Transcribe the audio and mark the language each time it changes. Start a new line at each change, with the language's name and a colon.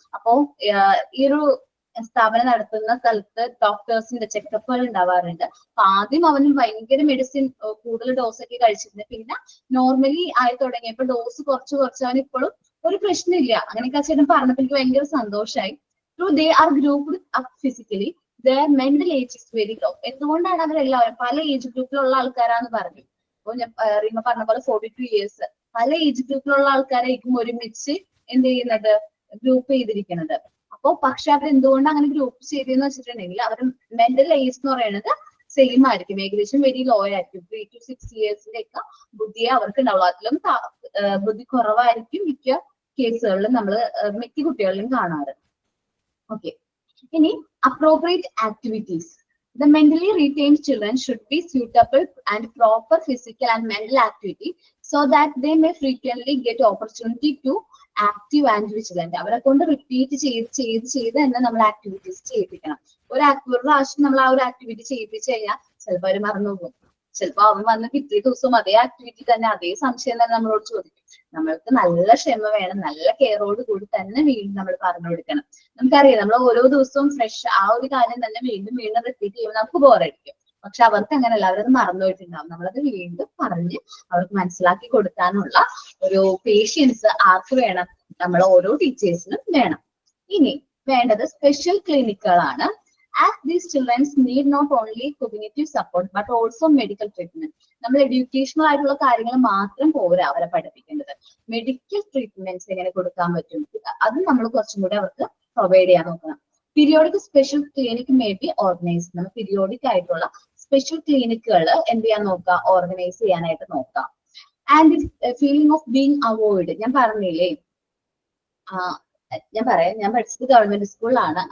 Malayalam: അപ്പോ ഈ ഒരു സ്ഥാപനം നടത്തുന്ന സ്ഥലത്ത് ഡോക്ടേഴ്സിന്റെ ചെക്കപ്പുകൾ ഉണ്ടാവാറുണ്ട്. അപ്പൊ ആദ്യം അവന് ഭയങ്കര മെഡിസിൻ കൂടുതൽ ഡോസ് ഒക്കെ കഴിച്ചിരുന്നു. പിന്നെ നോർമലി ആയി തുടങ്ങിയപ്പോ ഡോസ് കുറച്ച് അവൻ ഇപ്പോഴും ഒരു പ്രശ്നമില്ല. അങ്ങനെയൊക്കെ ചേട്ടൻ പറഞ്ഞപ്പോൾ എനിക്ക് ഭയങ്കര സന്തോഷമായി.
English: They are grouped up physically, their mental age is very low.
Malayalam: എന്തുകൊണ്ടാണ് അവരെല്ലാവരും പല ഏജ് ഗ്രൂപ്പിലുള്ള ആൾക്കാരാന്ന് പറഞ്ഞു. അപ്പൊ ഞാൻ റീമ പറഞ്ഞ പോലെ 42 years പല ഏജ് ഗ്രൂപ്പിലുള്ള ആൾക്കാരായിരിക്കും ഒരുമിച്ച് എന്ത് ചെയ്യുന്നത്, ഗ്രൂപ്പ് ചെയ്തിരിക്കുന്നത്. അപ്പൊ പക്ഷെ അവർ എന്തുകൊണ്ട് അങ്ങനെ ഗ്രൂപ്പ് ചെയ്തെന്ന് വെച്ചിട്ടുണ്ടെങ്കിൽ അവർ മെന്റൽ ഏജ് എന്ന് പറയുന്നത് സെയിം ആയിരിക്കും, ഏകദേശം വെരി ലോ ആയിരിക്കും. 3 to 6 yearsന്റെ ഒക്കെ ബുദ്ധിയെ അവർക്ക് ഉണ്ടാവുള്ളൂ. അതിലും ബുദ്ധി കുറവായിരിക്കും മിക്ക കേസുകളിലും നമ്മൾ മിക്ക കുട്ടികളിലും കാണാറ്.
English: Okay, ഇനി appropriate activities. The mentally retained children should be suitable and proper physical and mental activity so that they may frequently get opportunity to active and vigilant.
Malayalam: അവരെ കൊണ്ട് റിപ്പീറ്റ് ചെയ്ത് തന്നെ നമ്മൾ ആക്ടിവിറ്റീസ് ചെയ്യിപ്പിക്കണം. ഒരു പ്രാവശ്യം നമ്മൾ ആ ഒരു ആക്ടിവിറ്റി ചെയ്യിപ്പിച്ചു കഴിഞ്ഞാൽ ചിലപ്പോൾ അവർ മറന്നു പോകും. ചിലപ്പോൾ അവൻ വന്ന് പിറ്റേ ദിവസവും അതേ ആക്ടിവിറ്റി തന്നെ അതേ സംശയം തന്നെ നമ്മളോട് ചോദിക്കും. നമ്മൾക്ക് നല്ല ക്ഷമ വേണം, നല്ല കെയറോട് കൂടി തന്നെ വീണ്ടും നമ്മൾ പറഞ്ഞു കൊടുക്കണം. നമുക്കറിയാം നമ്മൾ ഓരോ ദിവസവും ഫ്രഷ് ആ ഒരു കാര്യം തന്നെ വീണ്ടും വീണ്ടും റിപ്പീറ്റ് ചെയ്യുമ്പോൾ നമുക്ക് ബോറടിക്കും. പക്ഷെ അവർക്ക് അങ്ങനെയല്ല, അവരത് മറന്നുപോയിട്ടുണ്ടാവും. നമ്മളത് വീണ്ടും പറഞ്ഞ് അവർക്ക് മനസ്സിലാക്കി കൊടുക്കാനുള്ള ഒരു പേഷ്യൻസ് ആർക്ക് വേണം? നമ്മൾ ഓരോ ടീച്ചേഴ്സിനും വേണം. ഇനി വേണ്ടത് special ക്ലിനിക്കുകളാണ്.
English: As these children need not only cognitive support but also medical treatment.
Malayalam: നമ്മൾ എഡ്യൂക്കേഷണൽ ആയിട്ടുള്ള കാര്യങ്ങൾ മാത്രം പോരാ അവരെ പഠിപ്പിക്കേണ്ടത്, മെഡിക്കൽ ട്രീറ്റ്മെന്റ്സ് എങ്ങനെ കൊടുക്കാൻ പറ്റും അത് നമ്മൾ കുറച്ചും കൂടി അവർക്ക് പ്രൊവൈഡ് ചെയ്യാൻ നോക്കണം.
English: Periodic special clinic may be organise.
Malayalam: നമ്മൾ പീരിയോഡിക് ആയിട്ടുള്ള സ്പെഷ്യൽ ക്ലിനിക്കുകൾ എന്ത് ചെയ്യാൻ നോക്കാം? ഓർഗനൈസ് ചെയ്യാനായിട്ട് നോക്കാം.
English: and feeling of being avoid,
Malayalam: ഞാൻ പറഞ്ഞില്ലേ, ഞാൻ പഠിച്ചത് ഗവൺമെന്റ് സ്കൂളിലാണ്.